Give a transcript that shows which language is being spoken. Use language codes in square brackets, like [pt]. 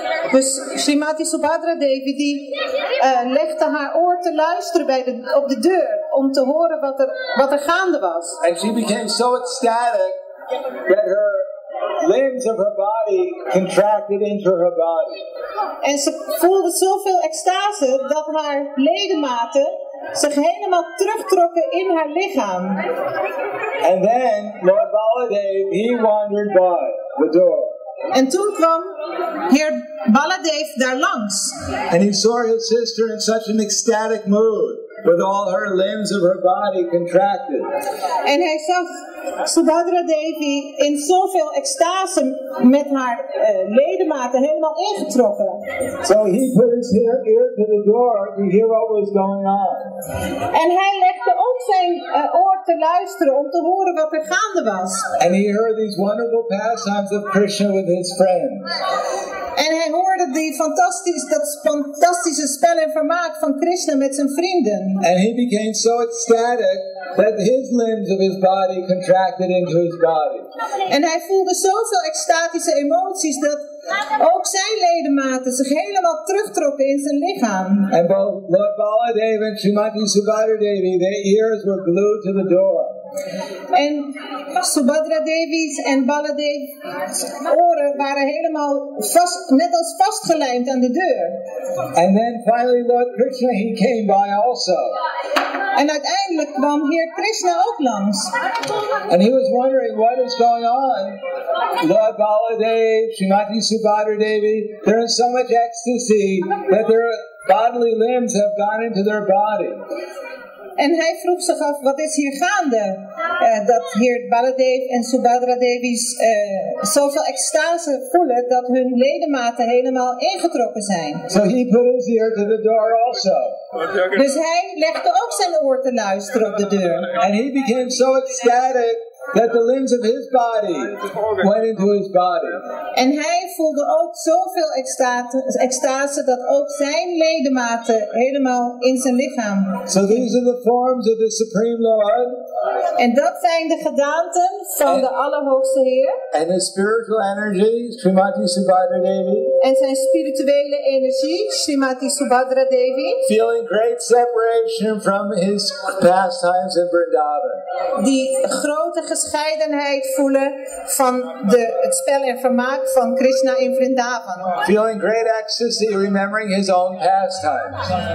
[nl] Dus Srimati Subhadra Devi die legde haar oor te luisteren op de deur om te horen wat er gaande was. [en] And she became so ecstatic that her limbs of her body contracted into her body. [nl] En ze voelde zoveel extase dat haar ledematen zich helemaal terugtrokken in haar lichaam. [en] And then Lord Baladev, he wandered by the door. [nl] En toen kwam Heer Baladev daar langs. [en] And he saw his sister in such an ecstatic mood, with all her limbs of her body contracted. [nl] En hij zag Subhadra Devi in zoveel extase met haar ledematen helemaal ingetrokken. [en] So he put his ear to the door to hear what was going on. [nl] En hij legde ook zijn oor te luisteren om te horen wat er gaande was. [en] And he heard these wonderful pastimes of Krishna with his friends. [nl] En hij hoorde dat fantastische spel en vermaak van Krishna met zijn vrienden. [en] And he became so ecstatic that his limbs of his body contracted into his body. [nl] En hij voelde zoveel extatische emoties dat ook zijn ledematen zich helemaal terugtrokken in zijn lichaam. [en] And both Lord Baladev and Srimati Subhadra Devi, their ears were glued to the door. [nl] En Subhadra Devi's en Baladev's oren waren helemaal net als vastgelijmd aan de deur. [en] And then finally Lord Krishna, he came by also. [nl] En uiteindelijk kwam Heer Krishna ook langs. [en] And he was wondering what is going on. Lord Baladev, Srimati Subhadra Devi, they're in so much ecstasy that their bodily limbs have gone into their body. [nl] En hij vroeg zich af, wat is hier gaande? Dat Heer Baladev en Subhadra Devi's zoveel extase voelen dat hun ledematen helemaal ingetrokken zijn. [en] So he put his ear to the door also. [nl] Dus hij legde ook zijn oor te luisteren op de deur. [en] And he became so ecstatic that the limbs of his body went into his body. [nl] En hij voelde ook zoveel extase dat ook zijn ledematen helemaal in zijn lichaam. [en] So these are the forms of the Supreme Lord. [nl] En dat zijn de gedaanten van de Allerhoogste Heer. [en] And the spiritual energy, Srimati Subhadra Devi. [nl] En zijn spirituele energie, Srimati Subhadra Devi. [en] Feeling great separation from his pastimes in Vrindavan. [nl] Die grote gescheidenheid voelen van het spel en vermaak van Krishna in Vrindavan. [en] Feeling great ecstasy, remembering his own pastimes.